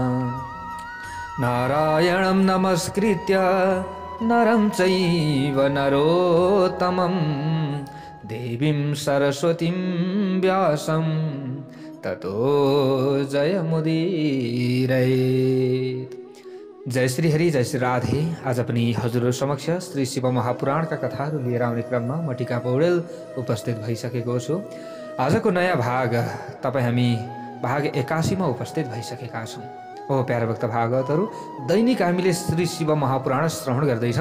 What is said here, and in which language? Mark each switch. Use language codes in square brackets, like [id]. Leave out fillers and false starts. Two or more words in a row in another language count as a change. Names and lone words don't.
[sa] नारायणं नमस्कृत्य नरं चैव नरोत्तमं देवीं सरस्वतीं व्यासं ततो जयमुदीरयेत्। [ne] जय श्री हरि, जय श्री राधे। आज पनि हजुरहरु समक्ष श्री शिव महापुराणका कथाहरू लिएर आउने क्रममा म टिका पौडेल उपस्थित भइसकेको छु। आजको नयाँ भाग तपाईँ हामी भाग 81 मा उपस्थित भइसकेका छौँ। ओ प्यारा भक्त भागवतहरू, दैनिक हामीले श्री शिव महापुराण श्रवण गर्दैछौँ।